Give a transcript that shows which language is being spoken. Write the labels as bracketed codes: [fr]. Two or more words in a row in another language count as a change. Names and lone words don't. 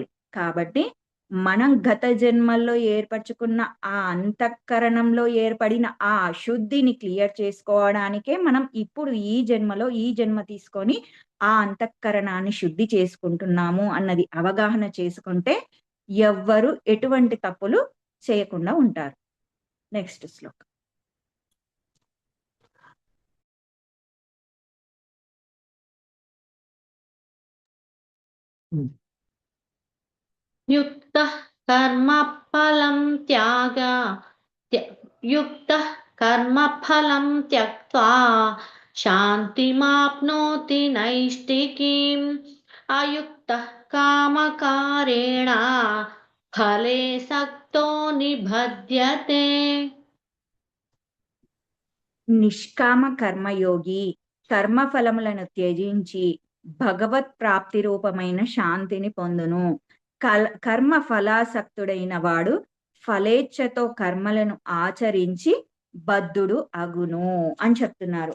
[te] కాబట్టి మనం గత జన్మల్లో ఏర్పరచుకున్న ఆ అంతఃకరణంలో ఏర్పడిన ఆ అశుద్ధిని క్లియర్ చేసుకోవడానికే మనం ఇప్పుడు ఈ జన్మ తీసుకొని ఆ అంతఃకరణాన్ని శుద్ధి చేసుకుంటున్నాము అన్నది అవగాహన చేసుకుంటే ఎవ్వరు ఎటువంటి తప్పులు చేయకుండా ఉంటారు. నెక్స్ట్ శ్లోకం. [sa] युक्तः कर्मफलं युक्तः कर्मफलं त्यक्त्वा शान्तिमाप्नोति नैष्टिकीम् अयुक्तः कामकारेण फले सक्तो निबध्यते. [te] నిష్కామ కర్మయోగి కర్మఫలములను త్యజించి భగవత్ ప్రాప్తి రూపమైన శాంతిని పొందును. కర్మ ఫలాసక్తుడైన వాడు ఫలేచ్ఛతో కర్మలను ఆచరించి బద్ధుడు అగును అని చెప్తున్నారు.